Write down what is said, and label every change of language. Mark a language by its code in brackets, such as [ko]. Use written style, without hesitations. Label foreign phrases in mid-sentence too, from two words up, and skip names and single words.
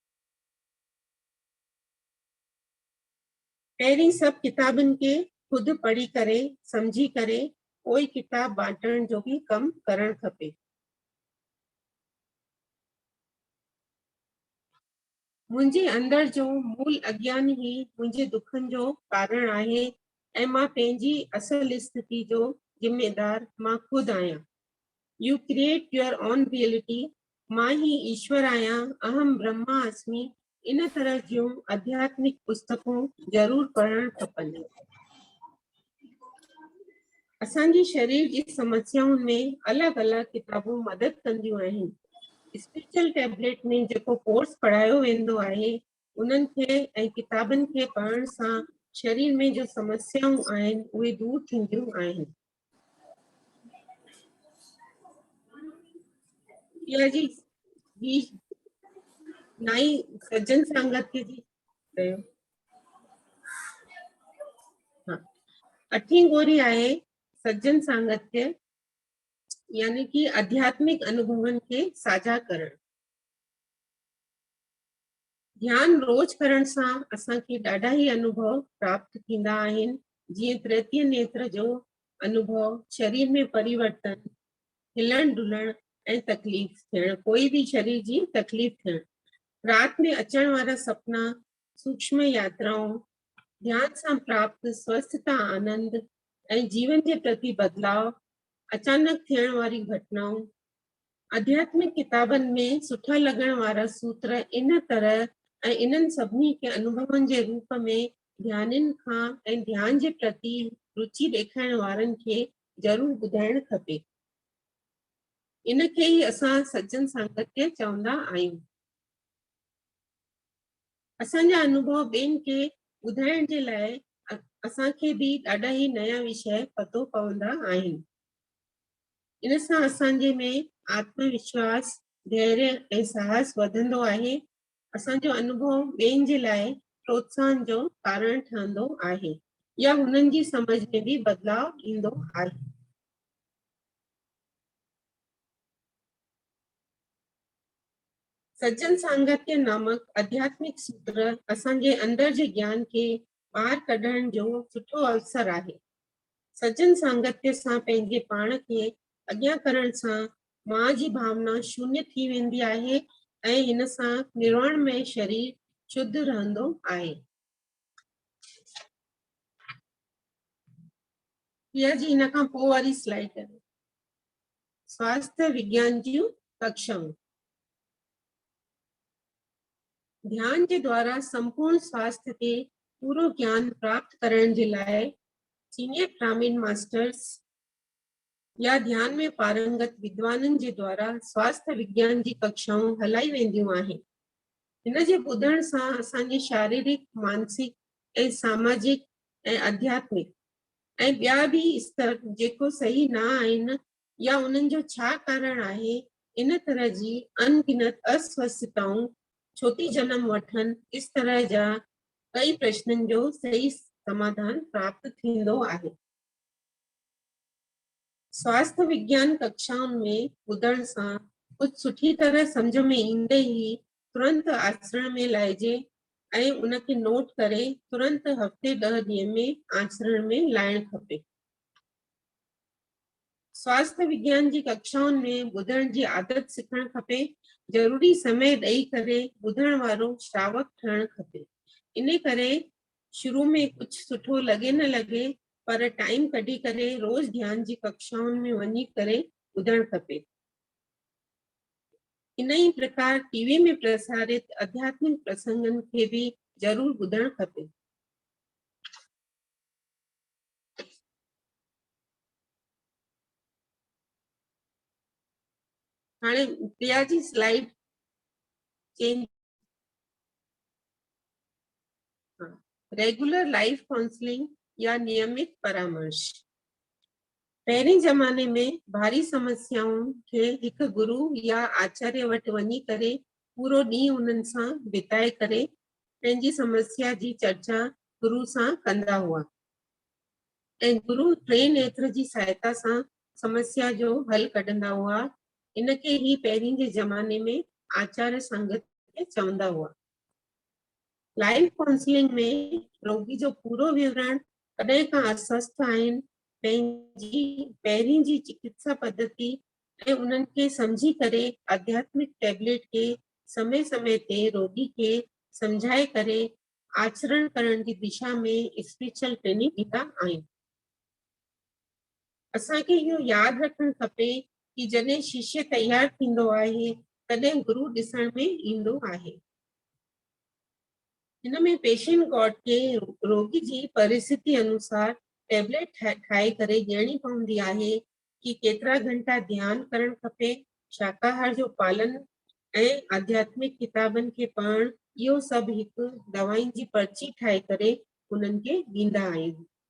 [sd] पहिरीं सभु किताबनि खे खुदि पढ़ी करे समझी करे पोइ किताब बांटण जो भी कम करणु खपे। मुंहिंजे अंदर जो मूल अज्ञान ही मुंहिंजे दुखनि जो कारण आहे ऐं मां पंहिंजी असल स्थिति जो जिम्मेदार मां खुदि आहियां। [en] You create your own reality. [sd] मां ही ईश्वर आहियां, [sa] अहम ब्रह्मा अस्मि। [sd] इन तरह जूं आध्यात्मिक पुस्तकूं जरूर पढ़णु खपनि। असांजी शरीर जी समस्याउनि में अलॻि अलॻि किताबूं मदद कंदियूं आहिनि। [en] spiritual tablet [sd] में जेको कोर्स पढ़ायो वेंदो आहे, उन्हनि खे ऐं किताबनि खे पढ़ण सां शरीर में जो समस्याऊं आहिनि उहे दूर थींदियूं आहिनि। या जी नाई सज्जन सांगत्य जी कयो। हाँ, अठी गोरी आहे सज्जन सांगत्य, यानी कि आध्यात्मिक अनुभवनि खे साझा करण। ध्यान रोज करण सां असांखे ॾाढा ई अनुभव प्राप्त थींदा आहिनि, जीअं तृतीय नेत्र जो अनुभव, शरीर में परिवर्तन, हिलण डुलण ऐं तकलीफ़ थियण, कोई भी शरीर जी तकलीफ़ थियण, रात में अचण वारा सपना, सूक्ष्म यात्राओं, ध्यान सां प्राप्त स्वस्थता आनंद ऐं जीवन जे प्रति बदलाव, अचानक थियण वारी घटनाऊं। आध्यात्मिक किताबनि में सुठा लॻण वारा सूत्र इन तरह ऐं इन्हनि सभिनी खे अनुभवनि जे रूप में ध्यानिनि खां ऐं ध्यान जे प्रति रुचि ॾेखारण वारनि खे ज़रूर ॿुधाइण खपे। इनखे ई असां सज्जन सांगत्य चवंदा आहियूं। असांजा अनुभव ॿियनि खे ॿुधाइण जे लाइ असांखे बि ॾाढा ई नया विषय पतो पवंदा आहिनि। इन सां असांजे में आत्मविश्वास, धैर्य ऐं साहस वधंदो आहे। असांजो अनुभव ॿियनि जे लाइ प्रोत्साहन जो कारण ठहंदो आहे या हुननि जी समझ में भी बदलाव ईंदो आहे। सज्जन सांगत्य नामक आध्यात्मिक सूत्र असांजे अंदर जे ज्ञान खे ॿाहिरि कढण जो सुठो अवसर आहे। सज्जन सांगत्य सां पंहिंजे पाण खे अॻियां करण सां मां जी भावना शून्य थी वेंदी आहे ऐं हिन सां निर्वाणमय शरीर शुद्ध रहंदो आहे। इहा जी इन खां पोइ वारी स्लाइड करियो। स्वास्थ्य विज्ञान जूं कक्षाऊं। [hi] ध्यान के द्वारा संपूर्ण स्वास्थ्य के [sd] पूरो ज्ञान प्राप्त करण जे लाइ [en] senior Brahman masters [sd] या ध्यान में पारंगत विद्वाननि जे द्वारा स्वास्थ्य विज्ञान जी कक्षाऊं हलाई वेंदियूं आहिनि। हिन जे ॿुधण सां असांजी शारीरिक, मानसिक ऐं सामाजिक ऐं आध्यात्मिक ऐं ॿिया बि स्तर जेको सही न आहिनि या उन्हनि जो छा कारण आहे, इन तरह जी अनगिनत अस्वस्थताऊं छो थी जन्म वठनि, [hi] इस तरह [sd] जा कई प्रश्ननि जो सही समाधान प्राप्त थींदो आहे। स्वास्थ्य विज्ञान कक्षाउनि में ॿुधण सां कुझु सुठी तरह सम्झ में ईंदे ई तुरंत आचरण में लाइजे ऐं उनखे नोट करे तुरंत हफ़्ते 10 ॾींहं में आचरण में लाइण खपे। स्वास्थ्य विज्ञान जी कक्षाउनि में ॿुधण जी आदत सिखण खपे। जरूरी समय ॾेई करे ॿुधण वारो श्रावक ठहण खपे। इन करे शुरू में कुछ सुठो लगे न लगे, पर टाइम कढी करे रोज ध्यान जी कक्षाउनि में वञी करे ॿुधण खपे। इन ही प्रकार टीवी में प्रसारित आध्यात्मिक प्रसंगन खे भी जरूर ॿुधण खपे। हाणे प्रिया जी [en] slide change. regular life counselling [sd] या नियमित परामर्श। पहिरीं जमाने में भारी समस्याउनि खे हिकु गुरु या आचार्य वटि वञी करे पूरो ॾींहुं उन्हनि सां बिताए करे पंहिंजी समस्या जी चर्चा गुरु सां कंदा हुआ ऐं गुरु टे नेत्र जी सहायता सां समस्या जो हल कढंदा हुआ। इनखे ही पहिरीं जे ज़माने में आचार्य संगत चवंदा हुआ। [en] life counselling [sd] में रोगी जो पूरो विवरण कॾहिं खां अस्वस्थ आहिनि, पंहिंजी पहिरीं जी चिकित्सा पद्धति ऐं उन्हनि खे सम्झी करे आध्यात्मिक टैबलेट के समय समय ते रोगी के समझाए करे आचरण करण की दिशा में [en] spiritual training [sd] ॾींदा आहिनि। असांखे इहो यादि रखणु खपे कि जॾहिं शिष्य तैयार थींदो आहे तॾहिं गुरु ॾिसण में ईंदो आहे। इनमें [en] patient god [sd] के रोगी जी परिस्थिति अनुसार टैबलेट ठाहे करे ॾियणी पवंदी आहे कि केतिरा घंटा ध्यान करणु खपे, शाकाहार जो पालन ऐं आध्यात्मिक किताबनि खे पढ़णु, इहो सभु हिकु दवाउनि जी पर्ची ठाहे करे उन्हनि खे ॾींदा आहियूं।